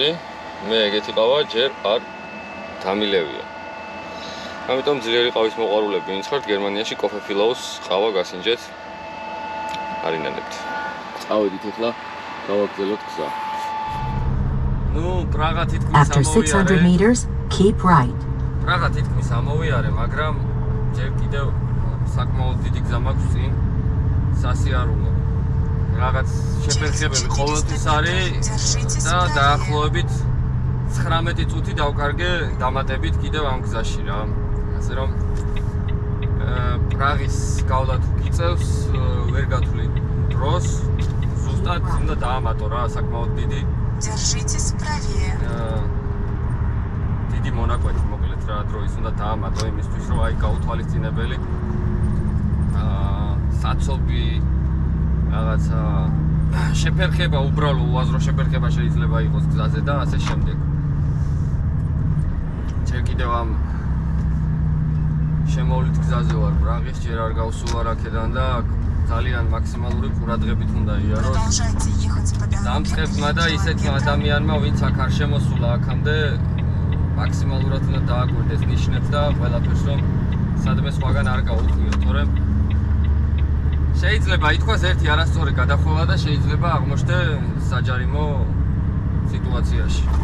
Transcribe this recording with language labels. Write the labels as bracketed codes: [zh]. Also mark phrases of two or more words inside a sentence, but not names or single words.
[ka] მე ეგეთი ყავა ჯერ არ დამილევია. ამიტომ ძლიერი ყავის მოყვარულები ვინც ხართ, გერმანიაში Coffee Philos ყავა გასინჯეთ. არინანებთ. წავედით ახლა გავაგრძელოთ გზა. ნუ პრაღა თითქმის [en] After 600 meters, keep right. [ka] პრაღა თითქმის ამოვიარე, მაგრამ ჯერ კიდევ საკმაოდ დიდი გზა მაქვს წინ სასიარულო. რაღაც შეფერხებელი ყოველთვის არის და დაახლოებით 19 წუთი დავკარგე დამატებით კიდევ ამ გზაში რა. ასე რომ პრაღის გავლა თუ გიწევს, ვერ გათვლი დროს, ზუსტად უნდა დაამატო რა, საკმაოდ დიდი. [ru] Держитесь правее. [ka] დიდი მონაკვეთი მოკლედ რა დროის უნდა დაამატო იმისთვის რომ აი გაუთვალისწინებელი საცობი რაღაცა შეფერხება უბრალო უაზრო შეფერხება შეიძლება იყოს გზაზე და ასე შემდეგ. ჯერ კიდევ ამ შემოვლით გზაზე ვარ პრაღის, ჯერ არ გავსულა აქედან და ძალიან მაქსიმალური ყურადღებით უნდა იაროს. [ru] Продолжайте ехать по дороге. [ka] დამწყებმა და ისეთმა ადამიანმა, ვინც აქ არ შემოსულა აქამდე, მაქსიმალურად უნდა დააკვირდეს ნიშნებს და ყველაფერს რომ სადმე სხვაგან არ გაუხვიოთ, თორემ შეიძლება ითქვას ერთი არასწორი გადახვევა და შეიძლება აღმოჩნდე საჯარიმო სიტუაციაში.